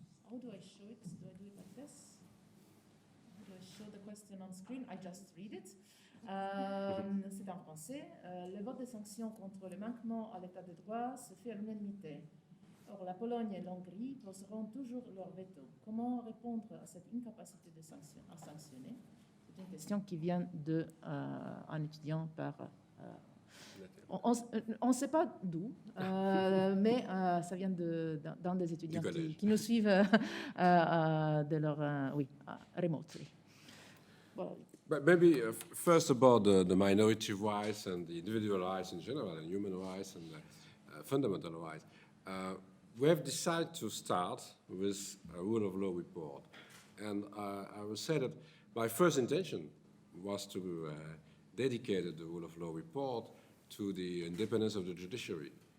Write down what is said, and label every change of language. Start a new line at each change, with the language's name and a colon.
English: How do I show it? Do I do it like this? How do I show the question on screen? I just read it.
French: C'est en français. Le vote des sanctions contre le manquement à l'état de droit se fait à l'unanimité. Or, la Pologne et l'Hongrie poseront toujours leur veto. Comment répondre à cette incapacité à sanctionner? C'est une question qui vient d'un étudiant par... on ne sait pas d'où, mais ça vient d'un des étudiants qui nous suivent de leur...
English: remotely. Well, but maybe first about the minority rights and the individual rights in general, and human rights and fundamental rights. We have decided to start with a rule of law report. And I will say that my first intention was to dedicate the rule of law report to the independence of the judiciary.